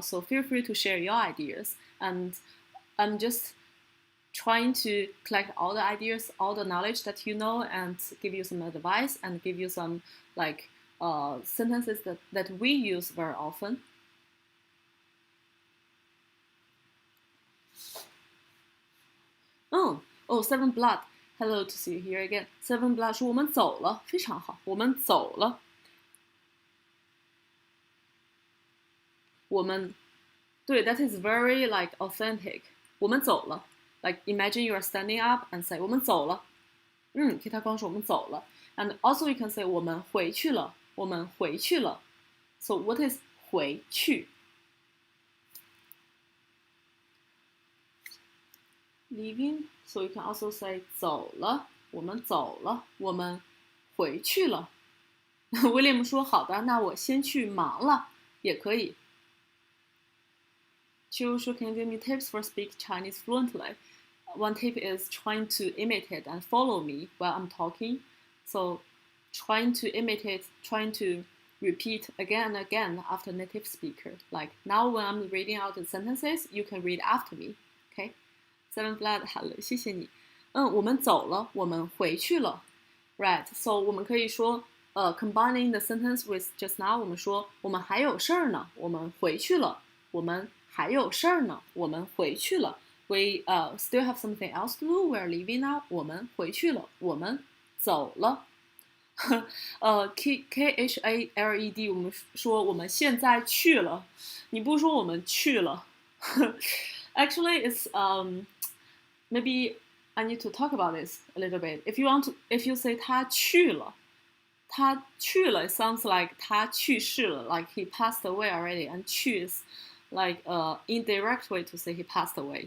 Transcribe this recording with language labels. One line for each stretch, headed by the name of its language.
English: So feel free to share your ideas. And I'm just trying to collect all the ideas, all the knowledge that you know, and give you some advice and give you some like sentences that we use very often. Seven Blood. Hello to see you here again.
Chinese: Seven Blood 说我们走了，非常好，我们走了。
English: 对 that is very like authentic.
Chinese: 我们走了。
English: Like imagine you are standing up and say
Chinese: 我们走了。给他光说我们走了。
English: And also you can say
Chinese: 我们回去了，我们回去了。
English: So what is 回去？Leaving. So you can also say
Chinese: 走了，我们走了，我们回去了。 William 说好的，那我先去忙了，也可以。
English: Chiu 说 Can you give me tips for speak Chinese fluently? One tip is trying to imitate and follow me while I'm talking. So trying to imitate, trying to repeat again and again after native speaker. Like now when I'm reading out the sentences, you can read after me. Okay? Seven Blood, hello,
Chinese: 谢谢你。我们走了，我们回去了。
English: Right, so
Chinese: 我们可以说
English: combining the sentence with just now,
Chinese: 我们说我们还有事儿呢，我们回去了。我们还有事儿呢，我们回去了。
English: We still have something else to do. We're leaving now.
Chinese: 我们回去了，我们走了。 KHALED 我们说我们现在去了，你不说我们去了。
English: Actually, it's maybe I need to talk about this a little bit. If you say
Chinese: 他去了，
English: it sounds like
Chinese: 他去世了
English: like he passed away already, and 去 is like indirect way to say he passed away.